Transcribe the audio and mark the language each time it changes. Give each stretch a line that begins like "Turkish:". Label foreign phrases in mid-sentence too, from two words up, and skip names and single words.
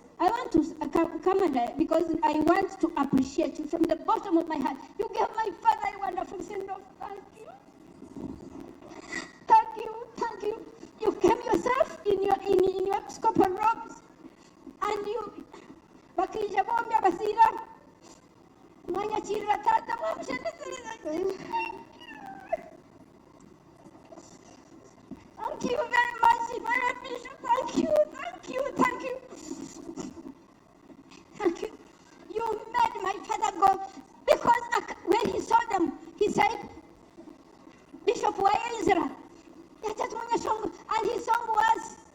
English: I want to come and because I want to appreciate you from the bottom of my heart. You gave my father a wonderful send-off. Thank you. Thank you. Thank you. You came yourself in your episcopal robes, and you
Nyankole: bakija bombi abasira mwanya chira tata mwamshendesere.
English: Thank you very much, my Bishop. Thank you. Thank you. You made my father go, because when he saw them, he said, Bishop wa Ezra, and his song was,